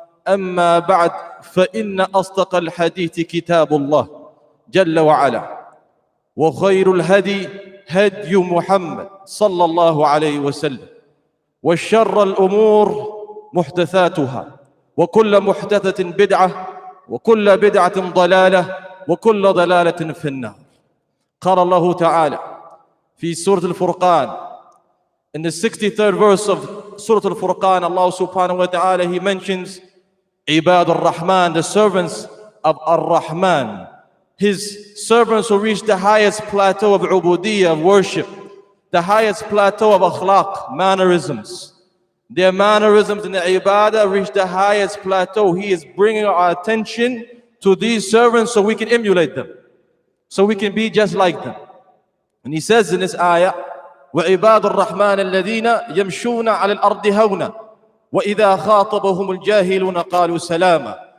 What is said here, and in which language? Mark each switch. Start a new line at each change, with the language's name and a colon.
Arabic: أما بعد، فإن أصدق الحديث كتاب الله جل وعلا، وخير الهدي هدي محمد صلى الله عليه وسلم، والشر الأمور محدثاتها، وكل محدثة بدعة، وكل بدعة ضلالة، وكل ضلالة في النار. قال الله تعالى في سورة الفرقان,
English: in the 63rd verse of Surah Al-Furqan, Allah subhanahu wa ta'ala, He mentions Ibad al-Rahman, the servants of Ar-Rahman, His servants who reach the highest plateau of ubudiyyah, of worship, the highest plateau of akhlaq, mannerisms. Their mannerisms in the ibadah reach the highest plateau. He is bringing our attention to these servants so we can emulate them, so we can be just like them. And He says in this ayah,
Arabic: وَعِبَادُ الرَّحْمَنِ الَّذِينَ يَمْشُونَ عَلَى الْأَرْضِ هَوْنًا وَإِذَا خَاطَبَهُمُ الْجَاهِلُونَ قَالُوا سَلَامًا.